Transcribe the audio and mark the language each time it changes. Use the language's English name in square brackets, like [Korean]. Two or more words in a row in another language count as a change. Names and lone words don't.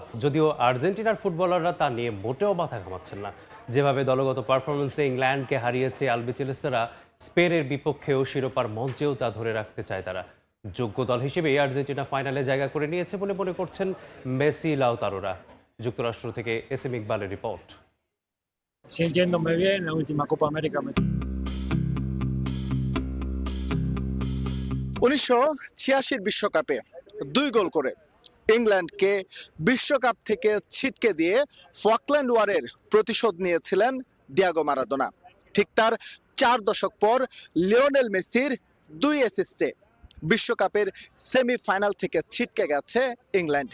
[Bangla] যদিও আর্জেন্টিনার ফুটবলাররা তা নিয়ে মোটেও মাথা ঘামাচ্ছেন না। যেভাবে দলগত পারফরমেন্সে ইংল্যান্ডকে হারিয়েছে আলবিচেলেস্তেরা, স্পেনের বিপক্ষেও শিরোপার মঞ্চেও তা ধরে রাখতে চায় তারা। যোগ্য দল হিসেবে আর্জেন্টিনা ফাইনালে জায়গা করে নিয়েছে বলে মনে করছেন মেসি লাউতারোরা। যুক্তরাষ্ট্র থেকে এস এম ইকবালের রিপোর্ট। [Spanish] Sintiéndome bien, la última Copa América me [Bangla] 1986 বিশ্বকাপে 2 গোল করে ইংল্যান্ডকে বিশ্বকাপ থেকে ছিটকে দিয়ে ফকল্যান্ড ওয়ারের প্রতিশোধ নিয়েছিলেন ডিয়েগো মারাদোনা। ঠিক তার 4 দশক পর লিওনেল মেসির 2 অ্যাসিস্টে বিশ্বকাপের সেমিফাইনাল থেকে ছিটকে গেছে ইংল্যান্ড।